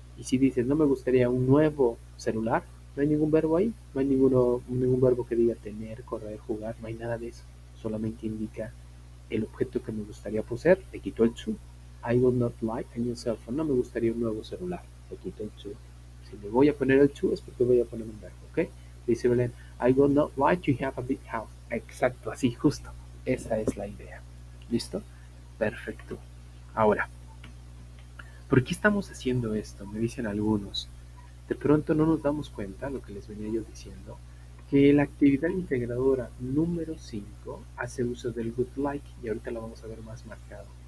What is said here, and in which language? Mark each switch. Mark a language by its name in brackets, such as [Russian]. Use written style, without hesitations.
[Spanish] Y si dices, no me gustaría un nuevo celular, no hay ningún verbo ahí, no hay ningún verbo que diga tener, correr, jugar, no hay nada de eso. Solamente indica el objeto que me gustaría poseer, le quito el to. [English] I would not like a new cell phone. [Spanish] No me gustaría un nuevo celular, le quito el to. Si le voy a poner el to es porque voy a poner un verbo, ¿ok? Dice Belén, [English] I would not like to have a big house. [Spanish] Exacto, así, justo. Esa es la idea. ¿Listo? Perfecto. Ahora, ¿por qué estamos haciendo esto? Me dicen algunos. De pronto no nos damos cuenta, lo que les venía yo diciendo, que la actividad integradora número 5 hace uso del would like y ahorita la vamos a ver más marcado.